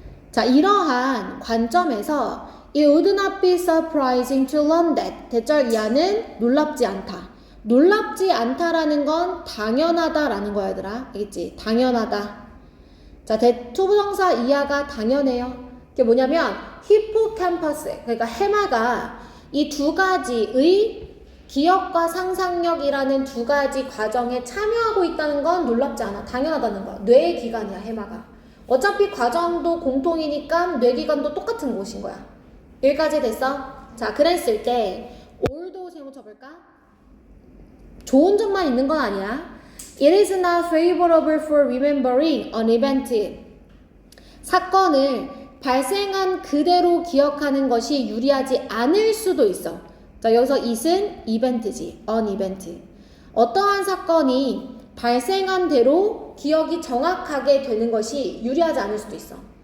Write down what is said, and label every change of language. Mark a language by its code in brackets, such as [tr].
[ko] 자, 이러한 관점에서 [en] It would not be surprising to learn that. [ko] 대절 이하는 놀랍지 않다. 놀랍지 않다라는 건 당연하다라는 거야, 얘들아. 알겠지? 당연하다. 자, 투부정사 이하가 당연해요. 그게 뭐냐면 히포캠퍼스, 그러니까 해마가 이 두 가지의 기억과 상상력이라는 두 가지 과정에 참여하고 있다는 건 놀랍지 않아. 당연하다는 거야. 뇌의 기관이야, 해마가. 어차피 과정도 공통이니까 뇌기관도 똑같은 곳인 거야. 여기까지 됐어? 자, 그랬을 때 올도 세모 쳐볼까? 좋은 점만 있는 건 아니야. [en] It is not favorable for remembering an event. [ko] 사건을 발생한 그대로 기억하는 것이 유리하지 않을 수도 있어. 자, 여기서 it은 이벤트지. [en] an event. [ko] 어떠한 사건이 발생한 대로 기억이 정확하게 되는 것이 유리하지 않을 수도 있어.